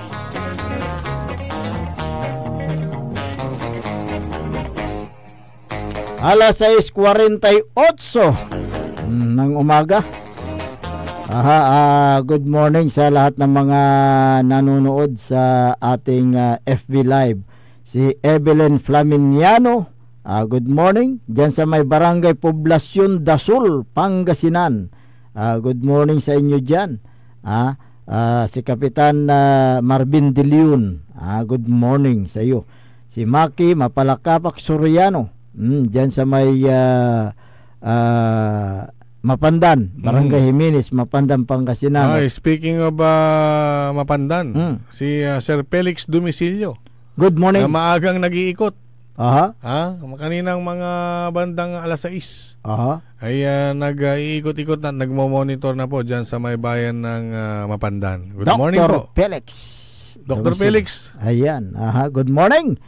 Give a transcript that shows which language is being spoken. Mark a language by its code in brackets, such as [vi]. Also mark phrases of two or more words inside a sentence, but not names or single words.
[tl] Alas 6:48 ng umaga. [en] Good morning [tl] sa lahat ng mga nanonood sa ating FB Live. Si Evelyn Flaminiano, [en] good morning. [tl] Diyan sa may Barangay Poblasyon Dasul, Pangasinan. [en] Good morning [tl] sa inyo diyan. Si Kapitan Marvin De Leon, [en] good morning [tl] sa iyo. Si Maki Mapalakapak Soriano, diyan sa may Mapandan, Barangay Jimenez, Mapandan, Pangasinan. Speaking of Mapandan, si Sir Felix Domicilio. [en] Good morning. [tl] Na maagang nag-iikot. Aha. Kaninang mga bandang alas 6 ay nag-iikot-ikot na, nagmo-monitor na po dyan sa may bayan ng Mapandan. [en] Good morning po. Felix. Dr. Felix. Ayan. Good morning.